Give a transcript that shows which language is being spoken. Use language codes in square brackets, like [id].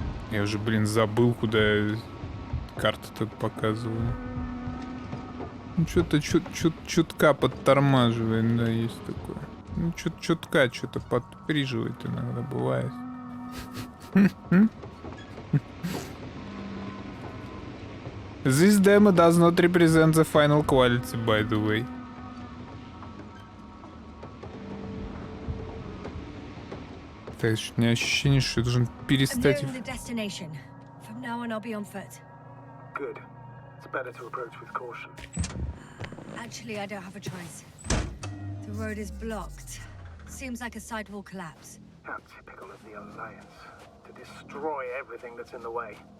[ru] Я уже, блин, забыл, куда карта-то показывала. Ну, что-то чутка подтормаживает, да, есть такое. Ну, чутка что-то подприживает иногда, бывает. [en] This demo does not represent the final quality, by the way. [ru] Так, у меня ощущение, что я должен перестать... [en] From now on, I'll be on foot. Good. It's better to approach with caution. Actually, I don't have a choice. The road is blocked. Seems like a sidewall collapse. How typical of the Alliance. To destroy everything that's in the way.